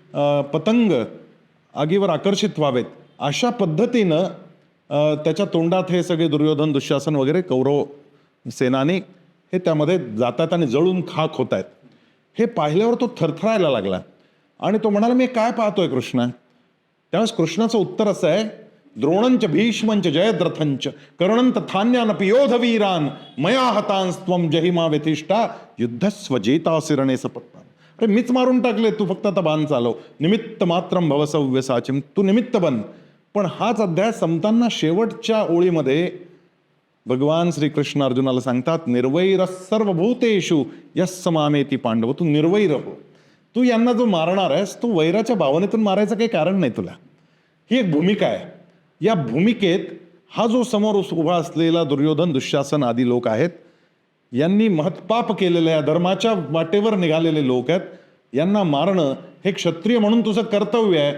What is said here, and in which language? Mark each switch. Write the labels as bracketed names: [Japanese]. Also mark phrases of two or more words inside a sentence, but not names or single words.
[Marathi] पतंग आगीवर आकर्षित व्हावेत अशा पद्धतीनं त्याच्या तोंडात हे सगळे दुर्योधन दुःशासन वगैरे कौरव सेनानी हे त्यामध्ये जातात आणि जळून खाक होत आहेत. हे पाहिल्यावर तो थरथरायला लागला आणि तो म्हणाला, मी काय पाहतोय कृष्ण? त्यावेळेस कृष्णाचं उत्तर असं आहे, [Sanskrit] द्रोणंच भीष्मंच जयद्रथंच कर्णंत थान्यानपि योधवीरान मया हतांस्त्वं जहिमा व्यतिष्ठा युद्धस्वजेतासिरणे सपत्नान. [Marathi] अरे मीच मारून टाकले, तू फक्त आता बाण चालव. [Sanskrit] निमित्त मात्रम भवसव्यसाचिम, [Marathi] तू निमित्त बन. पण हाच अध्याय संपताना शेवटच्या ओळीमध्ये भगवान श्रीकृष्ण अर्जुनाला सांगतात, [Sanskrit] निर्वैर सर्वभूतेषु यस्स मामेति पांडव. [Marathi] तू निर्वैर हो. तू यांना जो मारणार आहेस तो वैराच्या भावनेतून मारायचं काही कारण नाही तुला. ही एक भूमिका आहे. या भूमिकेत हा जो समोर उभा असलेला दुर्योधन दुःशासन आदी लोक आहेत, यांनी महत्पाप केलेल्या धर्माच्या वाटेवर निघालेले लोक आहेत, यांना मारणं हे क्षत्रिय म्हणून तुझं कर्तव्य आहे.